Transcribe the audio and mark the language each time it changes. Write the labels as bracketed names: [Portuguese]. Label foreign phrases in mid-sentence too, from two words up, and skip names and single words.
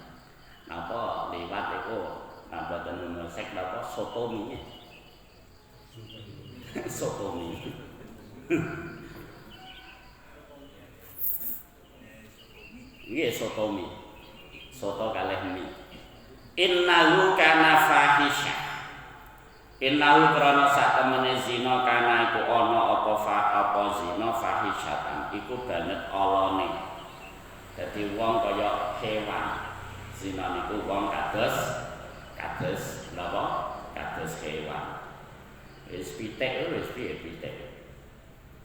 [Javanese] Napa liwat iku napa homoseks napa sotomi. Sotomi. Nggih sotomi. Soto kalih mi. [Arabic] Innahu kana fahisha. [Javanese] Innahu krana satemene zina kana iku ana apa zina fahishatan iku banget alane. Dadi wong kaya hewan. Zina niku wong kados napa? Kados hewan. Wis pitik wis piye pitik.